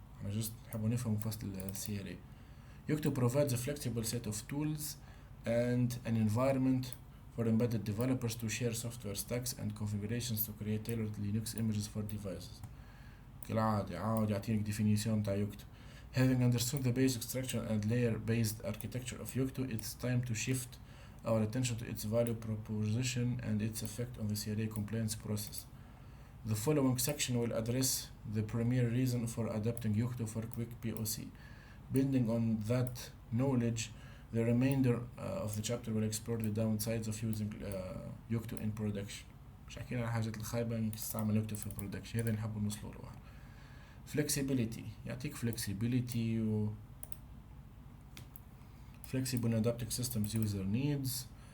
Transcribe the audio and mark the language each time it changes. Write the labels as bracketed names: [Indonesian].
[Arabic] احنا جست نحبوا نفهم فصل CRA. [English] Yocto provides a flexible set of tools and an environment for embedded developers to share software stacks and configurations to create tailored Linux images for devices. [Arabic] كالعادة عاود يعطينك definition تاع Yocto. [English] Having understood the basic structure and layer-based architecture of Yocto, it's time to shift our attention to its value proposition and its effect on the CRA compliance process. The following section will address the primary reason for adopting Yocto for quick POC. Building on that knowledge, the remainder of the chapter will explore the downsides of using Yocto in production. [Arabic] مش حكينا على الحاجات الخايبة انك تستعمل Yocto في production. هذا نحب نوصلوا له. [English] Flexibility [Arabic] يعطيك [English] flexibility و flexible and adapting systems user needs.